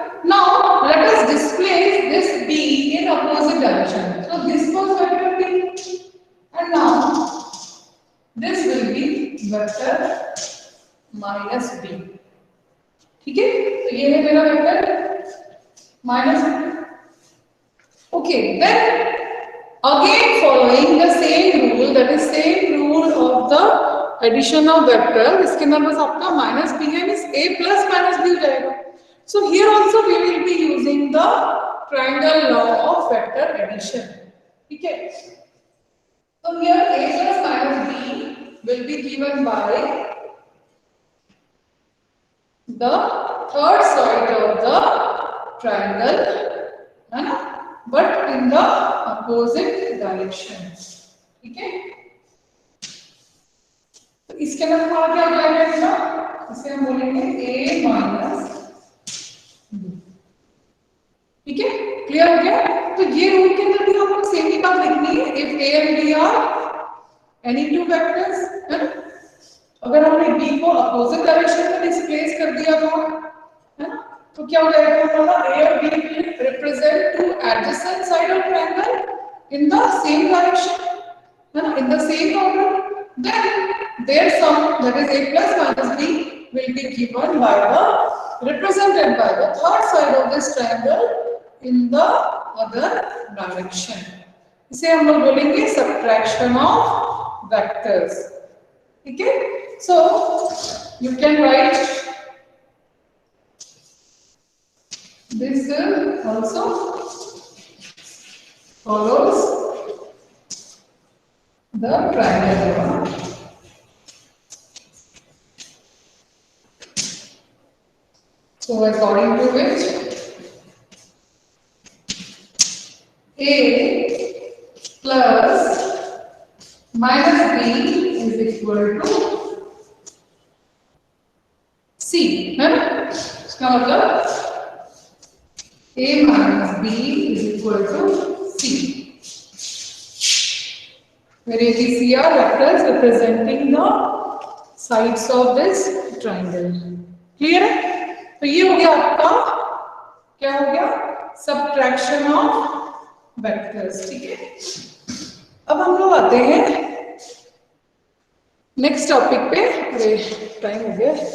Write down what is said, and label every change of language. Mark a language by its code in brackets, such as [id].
[en] now let us displace this B in opposite direction, so this was vector B and now this will be vector minus B, [hi] ठीक है? तो ये है मेरा vector minus, okay? Then [en] Again, following the same rule, that is same rule of the addition of vector, [hi] इसके अंदर बस आपका [en] minus b है, means a plus minus b [hi] हो जाएगा. [en] So here also we will be using the triangle law of vector addition. [hi] ठीक है? [en] So here a plus minus b will be given by the third side of the triangle, [hi] है ना? [en] But in the opposite directions. [hi] ठीक है? तो इसके अंदर हमारा क्या हो जाएगा इसका? इसे हम बोलेंगे a माइनस b. ठीक है? क्लियर हो गया? तो ये रूल के अंदर भी हमको सेम ही बात लिखनी है. [en] If a and b are any two vectors, [hi] है ना? अगर हमने b को अपोजिट डायरेक्शन में डिस्प्लेस कर दिया तो, है ना? तो क्या हो जाएगा हमारा [en] a और b will represent two adjacent side of triangle in the same direction, [hi] है ना? [en] In the same order. Then their sum, that is a plus minus b, will be given by the represented by the third side of this triangle in the other direction. [hi] इसे हम लोग बोलेंगे subtraction of vectors. ठीक है? [en] So you can write this also follows the triangle. So according to which a plus minus b is equal to c, [hi] है ना? इसका मतलब [en] a minus b is equal to c, where a, b, c are vectors representing the sides of this triangle. [hi] Clear है? तो ये हो गया आपका, क्या हो गया? [en] Subtraction of vectors. [hi] ठीक है? अब हम लोग आते हैं नेक्स्ट टॉपिक पे. अरे टाइम हो गया.